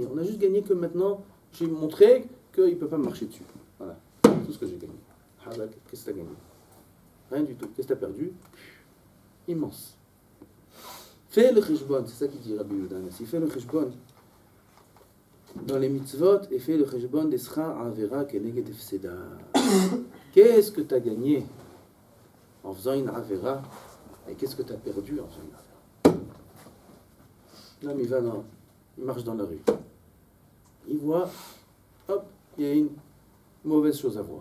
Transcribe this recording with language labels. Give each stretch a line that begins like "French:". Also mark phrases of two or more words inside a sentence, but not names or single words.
French: On a juste gagné que maintenant, j'ai montré qu'il ne peut pas marcher dessus. Voilà. Tout ce que j'ai gagné. Qu'est-ce que tu as gagné? Rien du tout. Qu'est-ce que tu as perdu? Immense. Fais le cheshbon. C'est ça qu'il dit Rabbi Yehuda Hanassi. Fais le cheshbon dans les mitzvot et fais le cheshbon des
Hebrew: שכר עבירה כנגד הפסדה.
French: Qu'est-ce que tu as gagné en faisant une avera et qu'est-ce que tu as perdu en faisant une avera? L'homme, il marche dans la rue. Il voit, hop, il y a une mauvaise chose à voir.